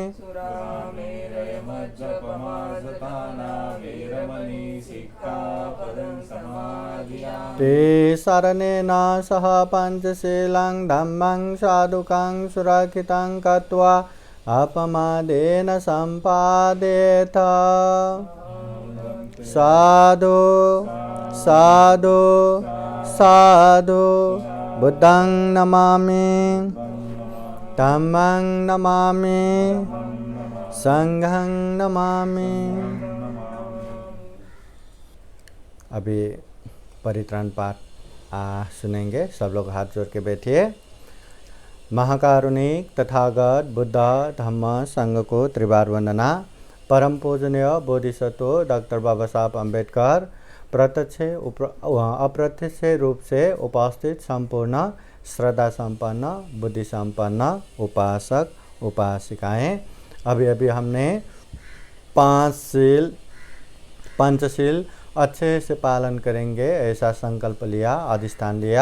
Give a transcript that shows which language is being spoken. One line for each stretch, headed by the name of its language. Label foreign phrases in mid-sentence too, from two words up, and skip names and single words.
Pali: सुरामेरयमज्जपमादत्ताना वेरमणि सिक्खापदं समादयामि ते शरणेन सह पञ्चशीलं धम्मं साधुकं सुरक्षितं कृत्वा अपमादेन सम्पादेत साधु साधु साधु बुद्धं नमामि धम्मं नमामि संघं नमामि।
Hindi: अभी परित्राण पाठ सुनेंगे। सब लोग हाथ जोड़ के बैठिए। महाकारुणिक तथागत बुद्ध धम्म संघ को त्रिवार वंदना। परम पूजनीय बोधिसत्व डॉक्टर बाबा साहब अम्बेडकर प्रत्यक्ष अप्रत्यक्ष रूप से उपस्थित संपूर्ण श्रद्धा संपन्न बुद्धि संपन्न उपासक उपासिकाएं, अभी अभी हमने पंचशील अच्छे से पालन करेंगे ऐसा संकल्प लिया, अधिष्ठान लिया।